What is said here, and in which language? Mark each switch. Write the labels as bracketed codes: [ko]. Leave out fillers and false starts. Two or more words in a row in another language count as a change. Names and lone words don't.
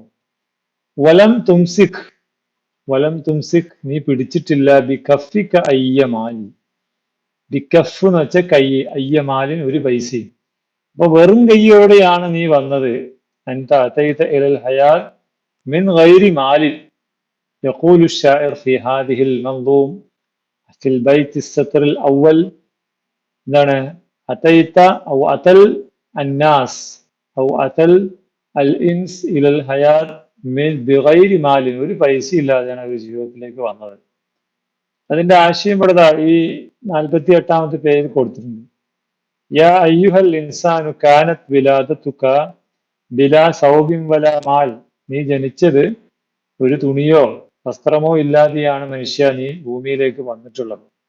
[ar] ولم تمسك، ولم تمسك, [ml] നീ പിടിച്ചിട്ടില്ല, [ar] بكفك أي مالي. بكف [ml] എന്ന് വെച്ചാൽ കൈ, അയ്യമാലിൻ ഒരു പൈസയും. അപ്പൊ വെറും കൈയോടെയാണ് നീ വന്നത്. [ar] أنت أتيت إلى الحياة من غير مال. يقول الشاعر في هذه المنظوم في البيت السطر الأول എന്താണ് أتيت أو أتى الناس أو أتى الإنس إلى الحياة من بغير مال. [ml] ഒരു പൈസ ഇല്ലാതെയാണ് അവർ ജീവിതത്തിലേക്ക് വന്നത്. അതിന്റെ ആശയം ഇവിടെ ഈ 48ാമത്തെ പേജിൽ കൊടുത്തിട്ടുണ്ട്. [ar] يا أيها الإنسان كانت ولادتك بلا ثوب ولا مال. [ml] നീ ജനിച്ചത് ഒരു തുണിയോ വസ്ത്രമോ ഇല്ലാതെയാണ് മനുഷ്യ നീ ഭൂമിയിലേക്ക് വന്നിട്ടുള്ളത്.